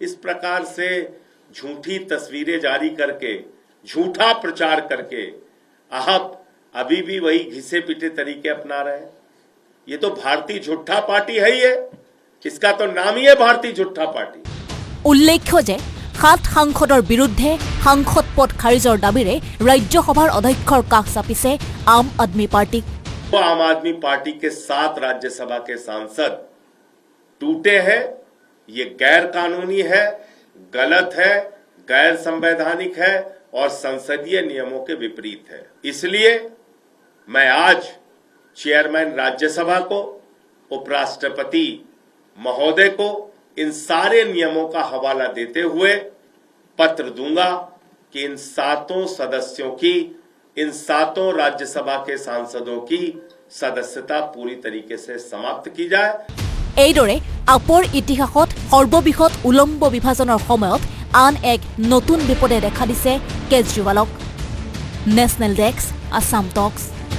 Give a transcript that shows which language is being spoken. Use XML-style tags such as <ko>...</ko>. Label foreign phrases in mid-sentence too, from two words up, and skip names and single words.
<hi>इस प्रकार से झूठी तस्वीरें जारी करके, झूठा प्रचार करके आप अभी भी वही घिसे पिटे तरीके अपना रहे हैं। ये तो भारतीय झूठा पार्टी है ही है, इसका तो नाम ही है भारतीय झूठा पार्टी।</hi> <as>উল্লেখ্য যে 7 সাংসদৰ বিৰুদ্ধে সাংসদ পদ খাৰিজৰ দাবীৰে ৰাজ্যসভাৰ অধ্যক্ষৰ কাষ চাপিছে আম আদমি পাৰ্টি।</as> <hi>आम आदमी पार्टी के 7 राज्यसभा के सांसद टूटे हैं। ये गैर कानूनी है, गलत है, गैर संवैधानिक है और संसदीय नियमों के विपरीत है। इसलिए मैं आज चेयरमैन राज्यसभा को, उपराष्ट्रपति महोदय को इन सारे नियमों का हवाला देते हुए पत्र दूंगा कि इन 7 सदस्यों की, इन 7 राज्यसभा के सांसदों की सदस्यता पूरी तरीके से समाप्त की जाए।</hi> <as>এইদৰে আপৰ ইতিহাসত সৰ্ববৃহৎ উলম্ব বিভাজনৰ সময়ত আন এক নতুন বিপদে দেখা দিছে কেজৰিৱালক।</as> <en>National Desk, Assam Talks.</en>